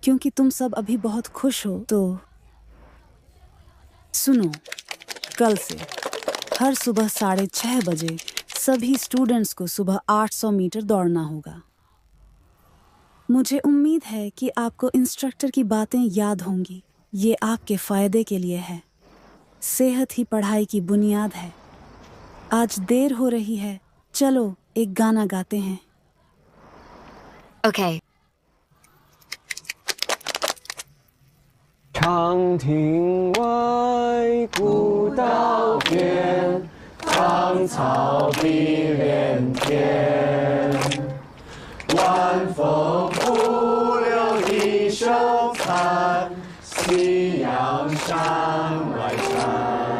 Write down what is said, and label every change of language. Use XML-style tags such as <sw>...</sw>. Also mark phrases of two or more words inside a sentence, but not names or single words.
<hi>क्योंकि तुम सब अभी बहुत खुश हो तो सुनो, कल से हर सुबह 6:30 बजे सभी स्टूडेंट्स को सुबह 800 मीटर दौड़ना होगा। मुझे उम्मीद है कि आपको इंस्ट्रक्टर की बातें याद होंगी। ये आपके फायदे के लिए है। सेहत ही पढ़ाई की बुनियाद है। आज देर हो रही है, चलो एक गाना गाते हैं। Okay。</hi> <zh>长亭外，古道边，芳草碧连天。晚风拂柳一声残，夕阳山外山。</zh>